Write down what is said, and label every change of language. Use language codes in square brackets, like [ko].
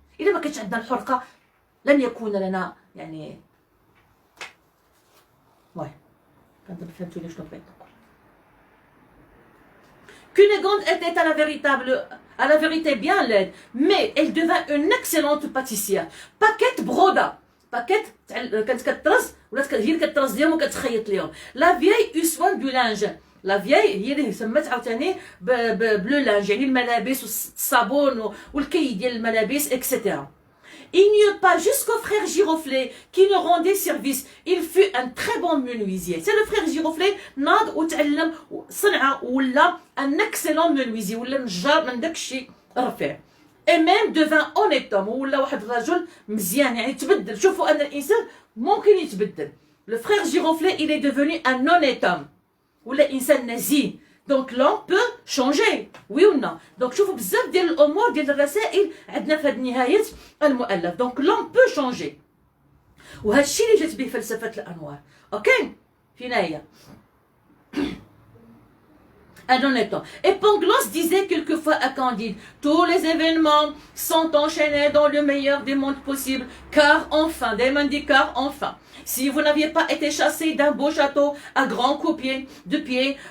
[ar] إذا ما كانتش عندنا الحرقة لن يكون لنا يعني واي كنظن فهمتوني شنو بغيت نقول. [fr] Cunégonde était à la vérité bien laide, mais elle devint une excellente pâtissière. Paquette broda. [ar] Paquette كانت كترز ولات هي اللي كترز ليهم وكتخيط ليهم. [fr] La vieille eut soin du linge. [ar] لا فياي هي اللي سمات عاوتاني بلو لانج، يعني الملابس والصابون والكي ديال الملابس اكسيتيرا. [fr] Il n'y eut pas jusqu'au frère Giroflée qui ne rendait service. Il fut un très bon menuisier. C'est le frère Giroflé, [ar] ناض وتعلم صنعة ولا [fr] un excellent menuisier [ar] ولا نجار من داك الشيء رفيع. [fr] Et même devint honnête homme [ar] ولا واحد الرجل مزيان يعني تبدل. شوفوا أن الإنسان ممكن يتبدل. [fr] Le frère Giroflé, il est devenu un honnête homme. [ar] ولا إنسان نزيه. [fr] Donc l'homme peut changer, oui ou non. [ar] Donc شوفوا بزاف ديال الأمور ديال الرسائل عندنا في هذه نهاية المؤلف. [fr] Donc l'homme peut changer. [ar] وهذا الشيء اللي جات به فلسفة الأنوار. أوكي؟ في نهاية. [fr] Un honnête homme. Et Pangloss disait quelquefois à Candide, tous les événements sont enchaînés dans le meilleur des mondes possibles, car enfin, Damon dit car enfin, si vous n'aviez pas été chassé d'un beau château à grands coups de pied